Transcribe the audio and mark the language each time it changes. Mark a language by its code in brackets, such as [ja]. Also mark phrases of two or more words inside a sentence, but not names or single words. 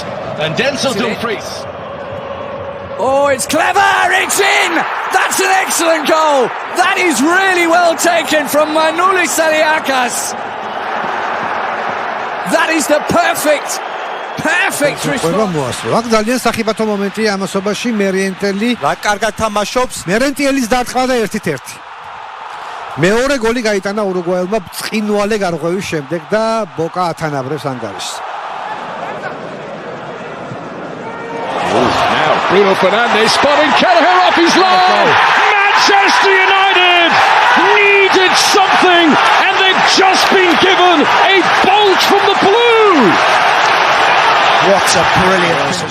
[en] And Denzel Dumfries. Oh, it's clever! It's in! That's an excellent goal! That is really well taken from Manoulis Saliakas. That is the perfect response. [ka] აქ ძალიან სახიფათო მომენტია ამასობაში. მერიენტელი რა კარგად თამაშობს. მერიენტელის დარტყმა და 1-1. მეორე გოლი გაიტანა ურუგვაელმა ბრწყინვალე გარღვევის შემდეგ და ბოკა ათანაბრებს ანგარიშს. [en] Bruno Fernandes spotting Kelleher off his line. Manchester United needed something and they've just been given a bolt from the blue. What a brilliant,